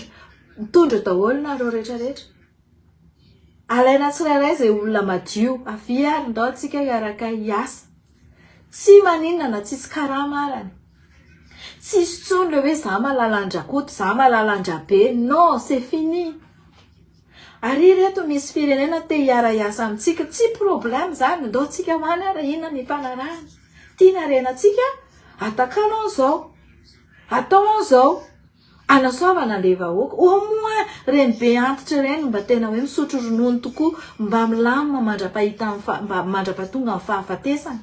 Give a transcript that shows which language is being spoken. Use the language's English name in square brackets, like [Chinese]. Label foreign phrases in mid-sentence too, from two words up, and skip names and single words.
[Malagasy] Mitondra daholo nareo rehetrarehetra. Alaina tsirairay izay olona madio, avy ary ndao antsika hiaraka hiasa. Tsy maninona na tsisy karama arany. Tsisy tsony le hoe za malalan-drakoto, za malalan-drabe. [French] Non, c'est fini. [Malagasy] Ary reto misy firenena te hiara-hiasa amintsika, tsy problème zany, ndao tsika hoany ara inona ny fanarahana. Tiana renantsika, atakanao an'izao. Atao an'izao. Anasoavana le vahoaka. [French] Au moins [Malagasy] reny be antitra reny mba tena hoe misotro ronono tokoa, mba milamina mba mandra-pahatonga amin'ny fahafatesana.